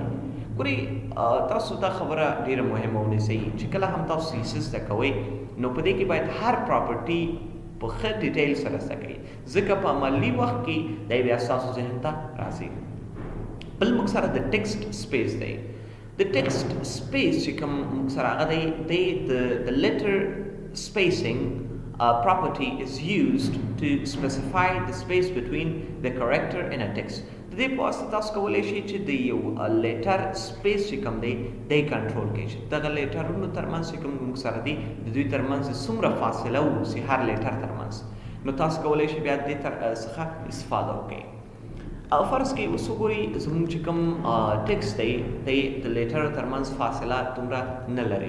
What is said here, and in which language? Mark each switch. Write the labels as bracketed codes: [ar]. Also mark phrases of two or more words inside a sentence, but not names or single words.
[ps] ګورئ تاسو دا خبره ډېره مهمه ونیسئ چې کله هم تاسو CSS زده کوئ نو په دې کې باید هر پراپرټي په ښه ډیټیل سره زده کوئ ځکه په عملي وخت کې دی بیا ستاسو ذهن ته راځي. بل موږ سره د [en] text space [ps] دی. د [en] text space [ps] چې کوم موږ سره هغه دی د [en] letter spacing property is used to specify the space between the character in a text. [ps] د دې په واسطه تاسو کولی شئ چې د یو [en] letter space [ps] چې کوم دی دی کنټرول کړئ چې دغه لیټرونو ترمنځ چې کوم موږ سره دي د دوی ترمنځ څومره فاصله واوسي هر لیټر ترمنځ نو تاسو کولی شئ بیا د دې څخه استفاده وکړئ. او فرض کړئ اوس وګورئ زموږ چې کوم ټیکسټ دی دی د لیټرو ترمنځ فاصله دومره نه لري.